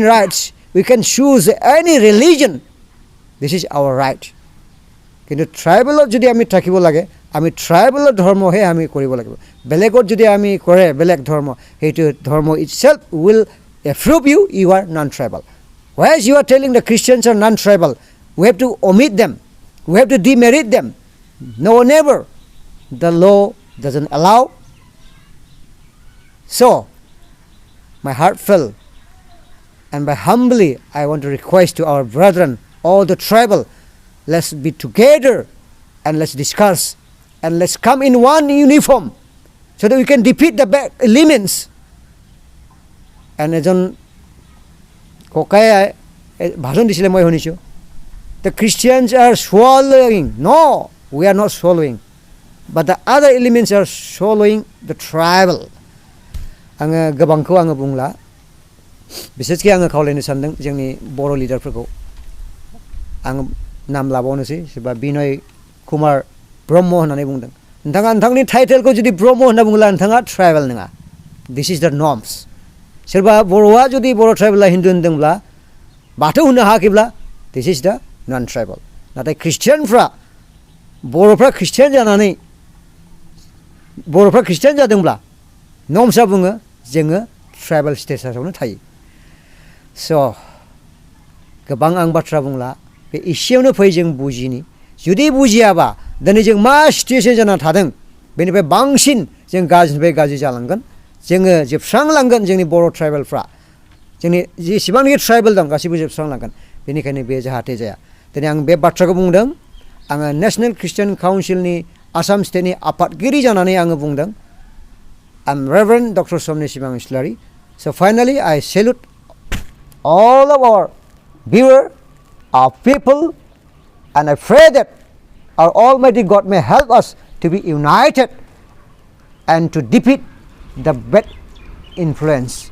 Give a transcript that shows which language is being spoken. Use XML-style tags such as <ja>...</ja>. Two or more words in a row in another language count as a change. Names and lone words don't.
<en>rights we can choose any religion this is our right</en> <as>কিন্তু ট্ৰাইবেলত যদি আমি থাকিব লাগে আমি ট্ৰাইবেলৰ ধৰ্মহে আমি কৰিব লাগিব বেলেগত যদি আমি কৰে বেলেগ ধৰ্ম সেইটো ধৰ্ম</as> <en>itself will approve you are non tribal whereas you are telling the Christians are non tribal we have to omit them we have to demerit them no never the law doesn't allow so my heart fell and by humbly I want to request to our brethren all the tribal let's be together and let's discuss and let's come in one uniform so that we can defeat the bad elements and</en> <as>এজন ককাই ভাষণ দিছিলে মই শুনিছোঁ</as> <en>the Christians are swallowing no we are not swallowing but the other elements are swallowing the tribal</en> <brx>आङो गोबांखौ आङो बुंला बिसेसकि आङो खावलायनो सानदों जोंनि बर' लिडारफोरखौ आङो नाम लाबावनोसै सोरबा बिनय कुमार ब्रह्म होननानै बुंदों नोंथाङा नोंथांनि टाइटेलखौ जुदि ब्रह्म होनना बुङोब्ला नोंथाङा ट्राइबेल नङा</brx> <en>this is the norms</en> <brx>सोरबा बर'आ जुदि बर' ट्राइबेला हिन्दु होनदोंब्ला बाथौ होननो हायाखैब्ला</brx> <en>this is the non tribal</en> <brx>नाथाय ख्रिस्टियानफ्रा बर'फ्रा ख्रिस्टियान जानानै बर'फ्रा ख्रिस्टियान जादोंब्ला नर्म्सआ बुङो जोङो ट्राइबेल स्टेटासावनो थायो स' गोबां आं बाथ्रा बुंला बे एसेयावनो फै जों बुजिनि जुदि बुजियाबा दिनै जों मा सिटुएसन जानानै थादों बेनिफ्राय बांसिन जों गाज्रिनिफ्राय गाज्रि जालांगोन जोङो जोबस्रांलांगोन जोंनि बर' ट्राइबेलफ्रा जोंनि जेसेबांनाखि ट्राइबेल दं गासैबो जोबस्रांलांगोन बेनिखायनो बे जाहाथे जाया दिनै आं बे बाथ्राखौ बुंदों आङो नेसनेल ख्रिस्टियान काउन्सिलनि आसाम स्टेटनि आफादगिरि जानानै आङो बुंदों</brx> <en>I'm Reverend Dr. Somni Sibang Islari. So finally, I salute all of our viewers, our people, and I pray that our Almighty God may help us to be united and to defeat the bad influence.</en>